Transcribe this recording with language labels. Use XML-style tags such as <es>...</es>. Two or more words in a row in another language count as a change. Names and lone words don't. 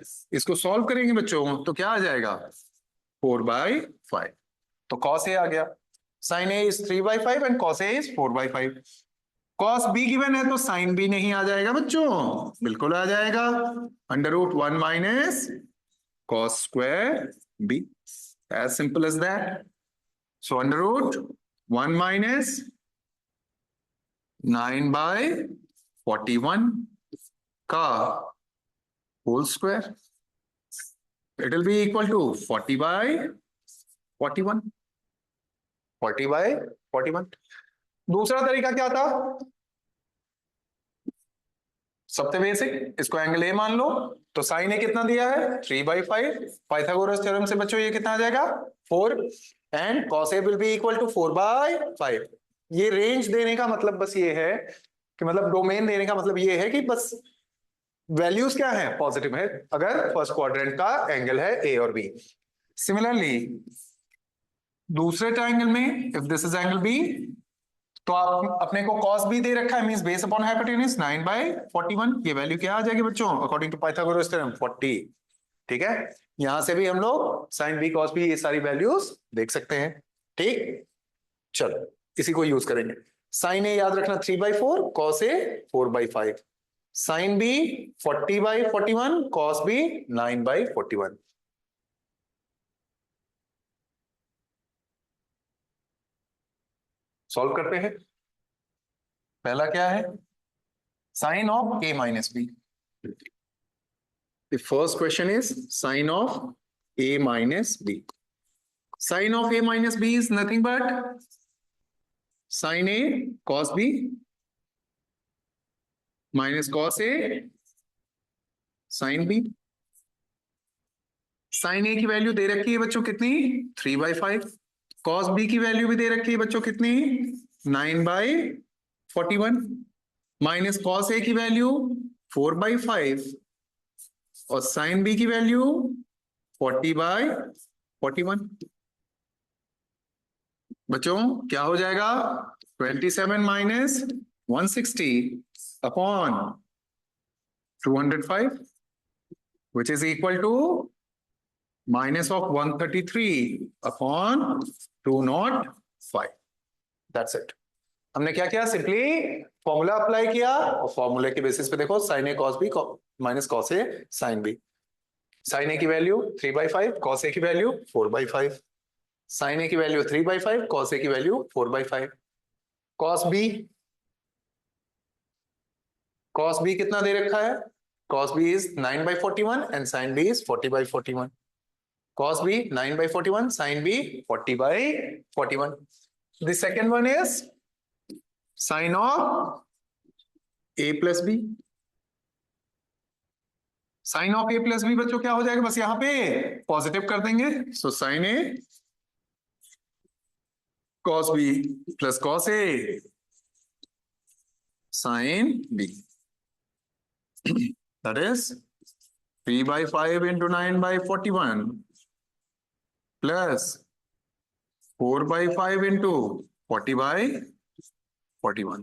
<hi>इसको सॉल्व करेंगे बच्चों तो क्या आ जाएगा? 4/5। तो cos a आ गया,</hi> <en>sin a is 3/5 and cos a is 4/5।</en> <hi>cos b गिवन है तो sin b नहीं आ जाएगा बच्चों? बिल्कुल आ जाएगा,</hi> <en>under root 1 minus cos square b, as simple as that। So under root 1 minus 9/41 का whole square, it will be equal to 40/41।</en> <hi>40/41। दूसरा तरीका क्या था? सबसे बेसिक, इसको</hi> <en>angle A</en> <hi>मान लो, तो</hi> <en>sine A</en> <hi>कितना दिया है? 3/5।</hi> <en>Pythagoras theorem</en> <hi>से बच्चों ये कितना आ जाएगा?</hi> <en>4, एंड cos a will be equal to 4/5।</en> <hi>ये रेंज देने का मतलब बस ये है कि मतलब डोमेन देने का मतलब ये है कि बस वैल्यूज क्या है? पॉजिटिव है अगर</hi> <en>first quadrant</en> <hi>का एंगल है ए और बी। सिमिलरली दूसरे ट्राइंगल में</hi> <en>if this is angle B,</en> <hi>तो आप अपने को cos b दे रखा है,</hi> <en>means base upon hypotenuse</en> <hi>9/41, ये वैल्यू क्या आ जाएगी बच्चों</hi> <en>according to Pythagoras theorem</en> <hi>40। ठीक है, यहां से भी हम लोग sin b cos b ये सारी वैल्यूज देख सकते हैं। ठीक, चलो इसी को यूज करेंगे। sin a याद रखना 3/4, cos a 4/5, sin b 40/41, cos b 9/41। सॉल्व करते हैं। पहला क्या है,</hi> <en>sin of a minus b। The first question is sin of a minus b. Sin of a minus b is nothing but sin a cos b minus cos a sin b।</en> <hi>sin a की वैल्यू दे रखी है बच्चों कितनी, 3/5। cos b की वैल्यू भी दे रखी है बच्चों कितनी, 9/41, माइनस cos a की वैल्यू 4/5 और sin b की वैल्यू 40/41। बच्चों क्या हो जाएगा,</hi> <en>27 minus 160 upon 205 which is equal to minus of 133 upon 205। That's it।</en> <hi>हमने क्या किया,</hi> <en>simply formula apply</en> <hi>किया और फॉर्मूले के बेसिस पे देखो sin a cos b माइनस cos a sin b। sin a की वैल्यू 3/5, cos a की वैल्यू 4/5, sin a की वैल्यू 3/5, cos a की वैल्यू 4/5।</hi> <en>cos b कितना दे रखा है, cos b is 9/41 and sin b is 40/41।</en> <hi>cos b 9/41, sin b 40/41।</hi> <en>The second one is sin of a plus b।</en> <hi>sin of a plus b बच्चों क्या हो जाएगा, बस यहाँ पे पॉजिटिव कर देंगे, सो</hi> <en>sin a cos b plus cos a sin b, that is 3/5 into 9/41 plus 4/5 into 40/41।</en>